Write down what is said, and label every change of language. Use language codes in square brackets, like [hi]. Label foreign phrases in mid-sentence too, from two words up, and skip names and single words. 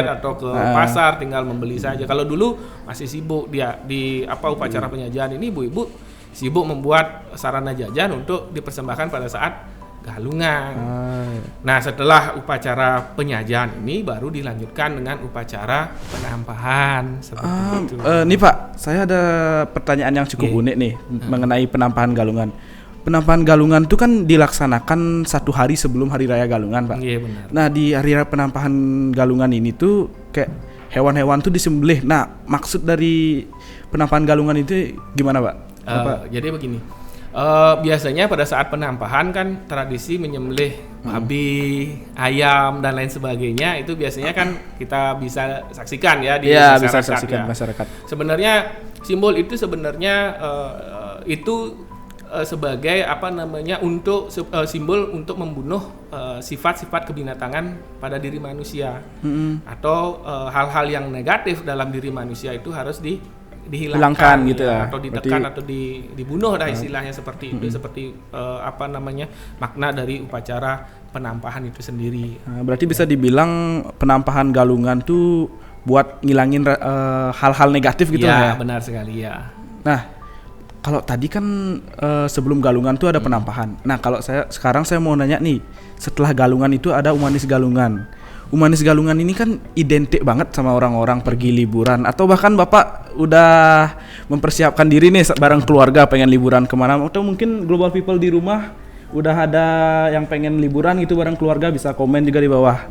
[id] atau ke pasar, tinggal membeli saja. Kalau dulu masih sibuk dia di upacara penyajian ini, ibu-ibu sibuk membuat sarana jajan untuk dipersembahkan pada saat galungan. Nah, setelah upacara penyajian ini baru dilanjutkan dengan upacara penampahan seperti itu. Nih Pak, saya ada pertanyaan yang cukup unik nih mengenai penampahan galungan. Penampahan galungan itu kan dilaksanakan 1 hari sebelum hari raya galungan, Pak. Iya benar. Nah, di hari raya penampahan galungan ini tuh kayak hewan-hewan tuh disembelih. Nah, maksud dari penampahan galungan itu gimana, Pak? Jadi begini, biasanya pada saat penampahan kan tradisi menyembelih babi, ayam dan lain sebagainya itu biasanya kan kita bisa saksikan ya di Iya, masyarakat. bisa saksikan ya. masyarakat. Sebenarnya simbol itu sebenarnya sebagai untuk simbol untuk membunuh sifat-sifat kebinatangan pada diri manusia atau hal-hal yang negatif dalam diri manusia itu harus dihilangkan gitu ya. atau ditekan atau dibunuh istilahnya seperti itu seperti makna dari upacara penampahan itu sendiri. Nah, berarti bisa dibilang penampahan galungan tuh buat ngilangin hal-hal negatif gitu Ya, ya. benar sekali ya. Nah, kalau tadi kan sebelum galungan tuh ada penampahan. Nah, kalau sekarang saya mau nanya nih, setelah galungan itu ada Umanis Galungan. Umanis Galungan ini kan identik banget sama orang-orang pergi liburan atau bahkan Bapak udah mempersiapkan diri nih bareng keluarga pengen liburan kemana atau mungkin [en] global people [id] di rumah udah ada yang pengen liburan gitu bareng keluarga bisa komen juga di bawah.